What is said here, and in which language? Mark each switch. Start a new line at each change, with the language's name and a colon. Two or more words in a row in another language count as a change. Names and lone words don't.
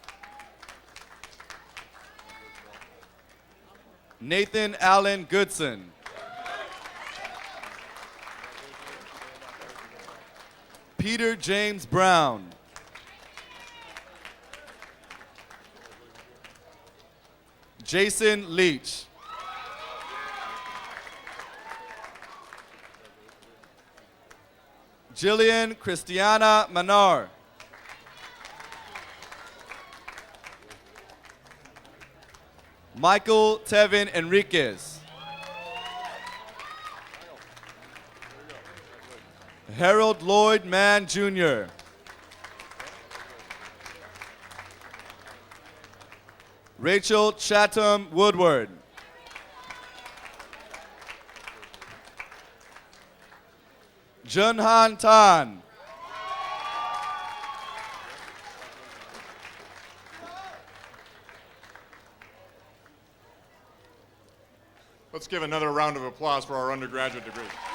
English: Nathan Allen Goodson. Peter James Brown. Jason Leach. Jillian Christiana Manar. Michael Tevin Enriquez. Harold Lloyd Mann Jr. Rachel Chatham Woodward. Junhan Tan. Let's give another round of applause for our undergraduate degree.